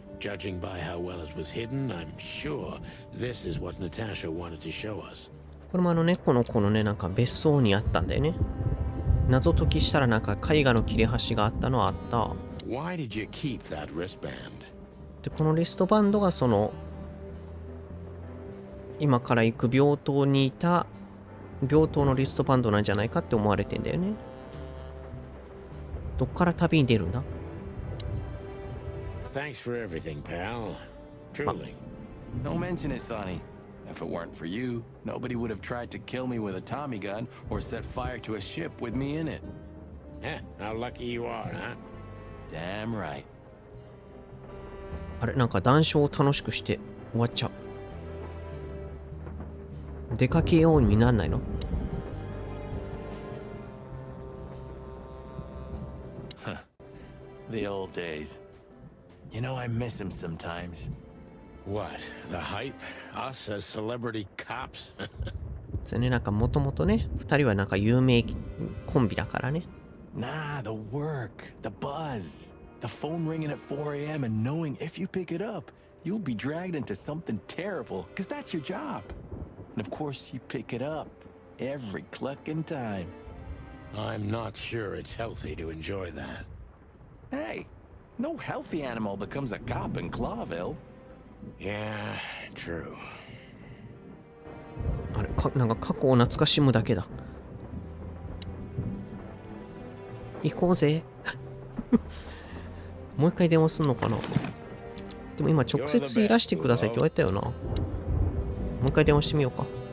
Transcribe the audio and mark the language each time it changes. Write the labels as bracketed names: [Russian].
[English] Judging by how well it was hidden, I'm sure this is what Natasha wanted to show us. [Japanese] これも猫の子のね、なんか別荘にあったんだよね。謎解きしたらなんか絵画の切れ端があったのはあった。 [English] Why did you keep that wristband? [Japanese] で、このリストバンドがその、今から行く病棟にいた、病棟のリストバンドなんじゃないかって思われてんだよね。どっから旅に出るんだ？ [English] Thanks for everything, pal. Truly. Don't mention it, Sonny. If it weren't for you, nobody would have tried to kill me with a Tommy gun or set fire to a ship with me in it. How lucky you are, huh? Damn right. [Japanese] あれ、なんか談笑を楽しくして終わっちゃう。出かけようになんないの？ [English] The old days. You know, I miss him sometimes. What? The hype? Us as celebrity cops? [Japanese] それね、なんかもともとね、二人はなんか有名コンビだからね。 [English] Nah, the work, the buzz, the phone ringing at 4 a.m. and knowing if you pick it up, you'll be dragged into something terrible, because that's your job. And of course, you pick it up every clucking time. I'm not sure it's healthy to enjoy that. Hey, no healthy animal becomes a cop in Clawville. Yeah, true. [Japanese] あれなんか過去を懐かしむだけだ。行こうぜ。もう一回電話すんのかな。でも今直接いらしてくださいって言われたよな。もう一回電話してみようか。